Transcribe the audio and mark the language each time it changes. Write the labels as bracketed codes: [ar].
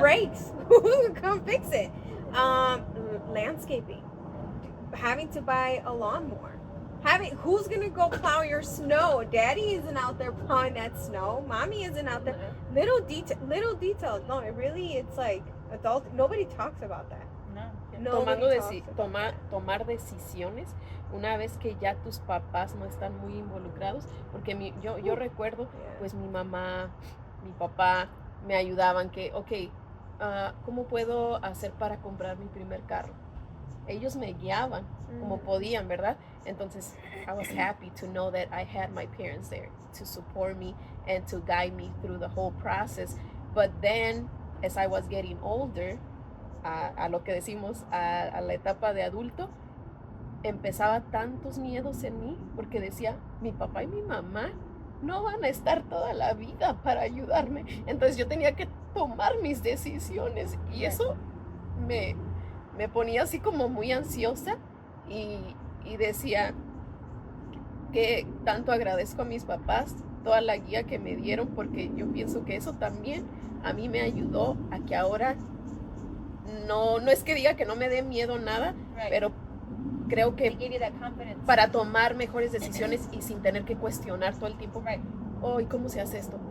[en] breaks. Come fix it. Landscaping. Having to buy a lawnmower. Who's gonna go plow your snow? Daddy isn't out there plowing that snow. Mommy isn't out there. Little details. No, it's like adult. Nobody talks about that. No. Nobody [es] Tomar decisiones una vez que ya tus papás no están muy involucrados, porque yo recuerdo, [en] Yeah. [es] pues mi mamá, mi papá me ayudaban que, ¿cómo puedo hacer para comprar mi primer carro? Ellos me guiaban, como podían, ¿verdad? [en] Entonces, I was happy to know that I had my parents there to support me and to guide me through the whole process. But then, as I was getting older, [es] a lo que decimos, a la etapa de adulto, empezaba tantos miedos en mí porque decía, mi papá y mi mamá no van a estar toda la vida para ayudarme. Entonces yo tenía que tomar mis decisiones y eso me ponía así como muy ansiosa y decía que tanto agradezco a mis papás toda la guía que me dieron porque yo pienso que eso también a mí me ayudó a que ahora no es que diga que no me dé miedo nada, pero creo que para tomar mejores decisiones y sin tener que cuestionar todo el tiempo, ¿y cómo se hace esto?